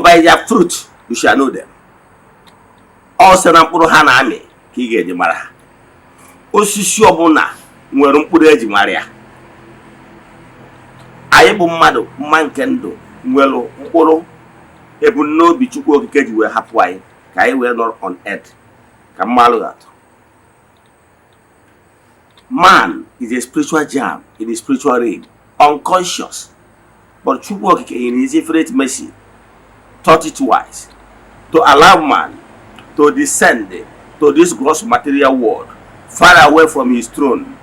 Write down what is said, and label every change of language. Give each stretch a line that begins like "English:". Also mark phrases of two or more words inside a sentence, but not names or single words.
English: by their fruit you shall know them.
Igbo: Also na mkpụrụ ha na-amị ka ị ga-eji mara ha. Osisi ọbụla nwere mkpụrụ eji mara ya. Anyị bụ mmadụ mma nke ndụ nwere mkpụrụ ebumnobi Chukwu okike ji wee hapụ anyị ka anyị wee nọ
English: on earth
Igbo: ka mmalụ atọ.
English: Man is a spiritual jam in the spiritual realm, unconscious. But
Igbo: Chukwu okike
English: in his infinite mercy thought it wise to allow man to descend to this gross material world, far away from his throne.